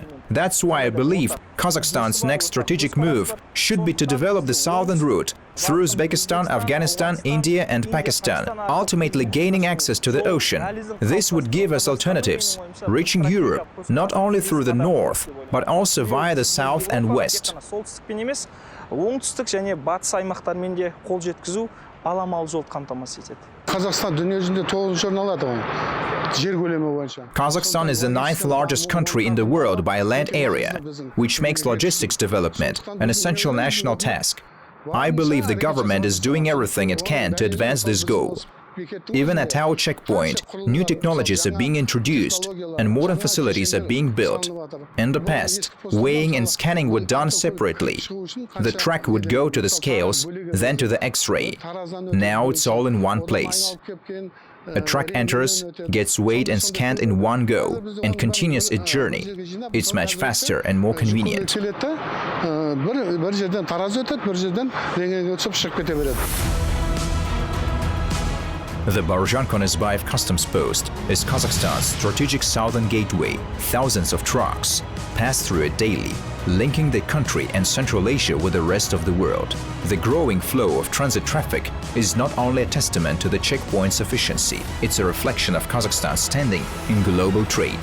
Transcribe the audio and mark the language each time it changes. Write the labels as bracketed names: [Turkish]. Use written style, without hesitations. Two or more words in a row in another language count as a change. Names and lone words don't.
[English] That's why I believe Kazakhstan's next strategic move should be to develop the southern route through Uzbekistan, Afghanistan, India and Pakistan, ultimately gaining access to the ocean. This would give us alternatives, reaching Europe not only through the north, but also via the south and west. [Kazakh] баламалы жол қамтамасыз етеді. Қазақстан дүние жүзінде 9-шы орын алады ғой. Жер көлемі бойынша. [English] Kazakhstan is the 9th largest country in the world by land area, which makes logistics development an essential national task. I believe the government is doing everything it can to advance this goal. Even at our checkpoint, new technologies are being introduced and modern facilities are being built. In the past, weighing and scanning were done separately. The track would go to the scales, then to the X-ray. Now it's all in one place. A truck enters, gets weighed and scanned in one go, and continues its journey. It's much faster and more convenient. [Kazakh] Bir жерден таразы өтеді, bir жерден рентгенге түсіп шығып кете береді. [English] The Bauyrzhan Konysbayev customs post is Kazakhstan's strategic southern gateway. Thousands of trucks pass through it daily, linking the country and Central Asia with the rest of the world. The growing flow of transit traffic is not only a testament to the checkpoint's efficiency, it's a reflection of Kazakhstan's standing in global trade.